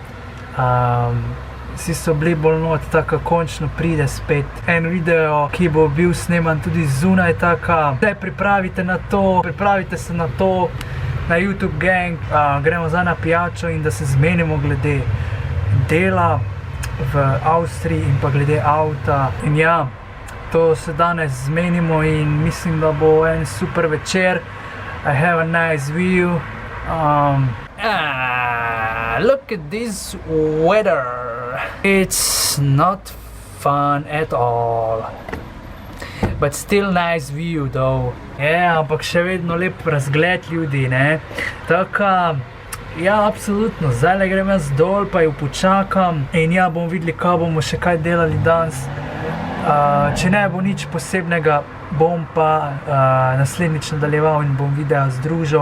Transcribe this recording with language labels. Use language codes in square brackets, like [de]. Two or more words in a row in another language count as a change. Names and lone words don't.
[sl] Vsi so bili bolj not, tako končno pride spet en video, ki bo bil sneman tudi zunaj, tako se pripravite na to, pripravite se na to. Na YouTube gang, gremo zdaj na pijačo in da se zmenimo glede dela v Avstriji in pa glede avta. In ja, to se danes zmenimo in mislim, da bo en super večer. [en] I have a nice view. Look at this weather. It's not fun at all. But still nice view though. [sl] Ampak še vedno lep razgled ljudi, ne. Tako, ja, absolutno, zdaj grem jaz dol, pa jo počakam in ja, bomo videli, kaj bomo še kaj delali danes. Če ne bo nič posebnega, bom pa naslednjič nadaljeval in bom video združil.